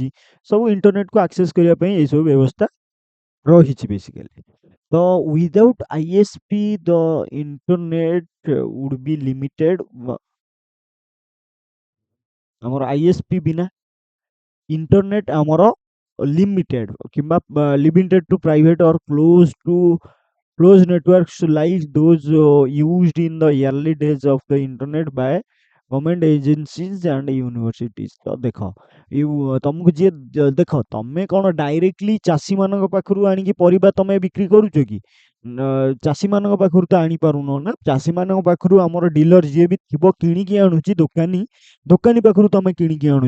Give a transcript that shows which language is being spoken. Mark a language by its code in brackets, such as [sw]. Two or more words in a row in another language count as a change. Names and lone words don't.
[or] ସବୁ [en] internetକୁ access [or] କରିବା ପାଇଁ ଏଇସବୁ ବ୍ୟବସ୍ଥା ରହିଛି ବେସିକାଲି। [en] ତ without ISP the internet would be limited. [or] ଆମର ଆଇଏସ୍ପି ବିନା ଇଣ୍ଟରନେଟ୍ ଆମର ଲିମିଟେଡ୍ କିମ୍ବା [en] limited to private or closed networks like those used in the early days of the internet by government agencies and universities। [or] ତ ଦେଖ ତମକୁ ଯିଏ ଦେଖ ତମେ କ'ଣ ଡାଇରେକ୍ଟଲି ଚାଷୀମାନଙ୍କ ପାଖରୁ ଆଣିକି ପରିବା ତମେ ବିକ୍ରି କରୁଛ କି? ଚାଷୀମାନଙ୍କ ପାଖରୁ ତ ଆଣିପାରୁନ ନା। ଚାଷୀମାନଙ୍କ ପାଖରୁ ଆମର ଡିଲର ଯିଏ ବି ଥିବ କିଣିକି ଆଣୁଛି, ଦୋକାନୀ ପାଖରୁ ତମେ କିଣିକି ଆଣୁଛ।